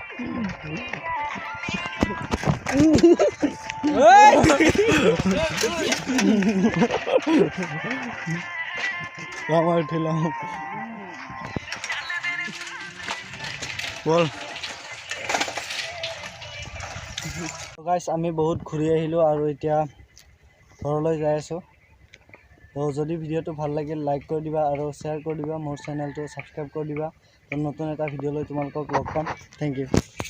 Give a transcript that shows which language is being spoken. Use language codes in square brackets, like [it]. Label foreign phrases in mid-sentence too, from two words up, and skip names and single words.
[id] Lama udah Bol. [as] গাইজ আমি বহুত ঘূৰি আহিলো আৰু এতিয়া ঘৰলৈ যাই আছো তো যদি ভিডিওটো ভাল লাগিল লাইক কৰি দিবা আৰু শেয়াৰ কৰি দিবা মোৰ চেনেলটো সাবস্ক্ৰাইব কৰি দিবা তো নতুন এটা ভিডিও লৈ তোমালোকক লগ পাম [en] thank you